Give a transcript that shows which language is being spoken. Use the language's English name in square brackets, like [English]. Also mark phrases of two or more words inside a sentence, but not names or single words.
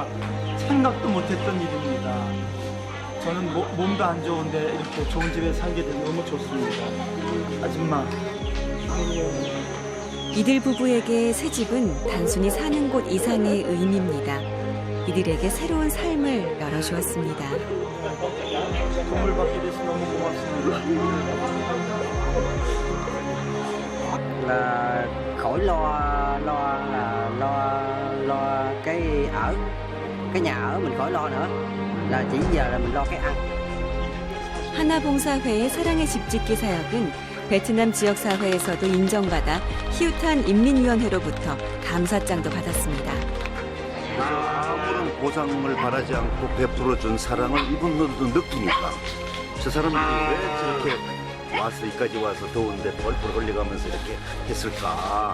[Korean] 생각도 못했던 일입니다. 저는 몸도 안 좋은데 이렇게 좋은 집에 살게 돼서 너무 좋습니다. 아줌마. 이들 부부에게 새 집은 단순히 사는 곳 이상의 의미입니다. 이들에게 새로운 삶을 열어주었습니다. 선물 받게 돼서 너무 고맙습니다. [Vietnamese] Là khỏi lo cái ở, cái nhà ở mình khỏi lo nữa. Là chỉ giờ là mình lo cái ăn. [Korean] 하나봉사회의 사랑의 집짓기 사역은 베트남 지역사회에서도 인정받아 히우탄 인민위원회로부터 감사장도 받았습니다. 아무런 보상을 바라지 않고 베풀어준 사랑을 이분들도 느끼니까 저 사람들이 왜 저렇게 와서 여기까지 와서 더운데 벌벌 흘려가면서 이렇게 했을까.